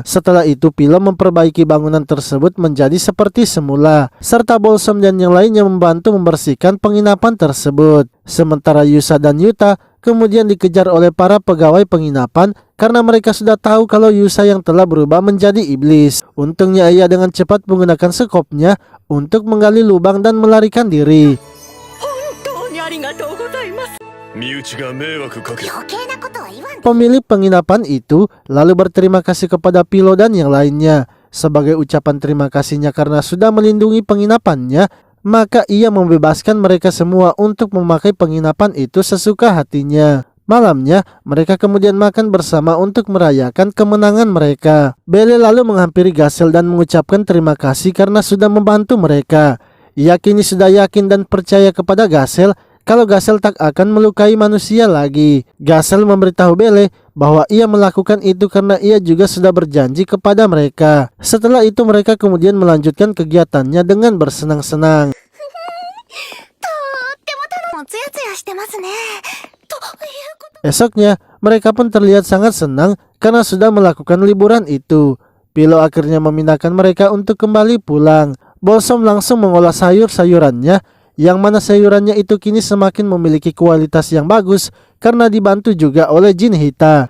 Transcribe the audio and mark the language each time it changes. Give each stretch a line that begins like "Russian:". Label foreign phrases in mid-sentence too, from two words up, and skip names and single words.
Indonesian: Setelah itu Pilo memperbaiki bangunan tersebut menjadi seperti semula, serta Bolsom dan yang lainnya membantu membersihkan penginapan tersebut. Sementara Yusa dan Yuta kemudian dikejar oleh para pegawai penginapan karena mereka sudah tahu kalau Yusa yang telah berubah menjadi iblis. Untungnya ia dengan cepat menggunakan sekopnya untuk menggali lubang dan melarikan diri.
Japanese: 本当にありがとうございます。身内が迷惑かけ余計なことは言わん。
Indonesian: Pemilik penginapan itu lalu berterima kasih kepada Pilo dan yang lainnya. Sebagai ucapan terima kasihnya karena sudah melindungi penginapannya, maka ia membebaskan mereka semua untuk memakai penginapan itu sesuka hatinya. Malamnya, mereka kemudian makan bersama untuk merayakan kemenangan mereka. Bele lalu menghampiri Gasel dan mengucapkan terima kasih karena sudah membantu mereka. Ia kini sudah yakin dan percaya kepada Gasel kalau Gasel tak akan melukai manusia lagi. Gasel memberitahu Bele bahwa ia melakukan itu karena ia juga sudah berjanji kepada mereka. Setelah itu mereka kemudian melanjutkan kegiatannya dengan bersenang-senang.
Japanese: とってもツヤツヤしてますね。ということ。
Indonesian: Esoknya, mereka pun terlihat sangat senang karena sudah melakukan liburan itu. Pilo akhirnya memindahkan mereka untuk kembali pulang. Bolsom langsung mengolah sayur-sayurannya, yang mana sayurannya itu kini semakin memiliki kualitas yang bagus karena dibantu juga oleh Jin Hita.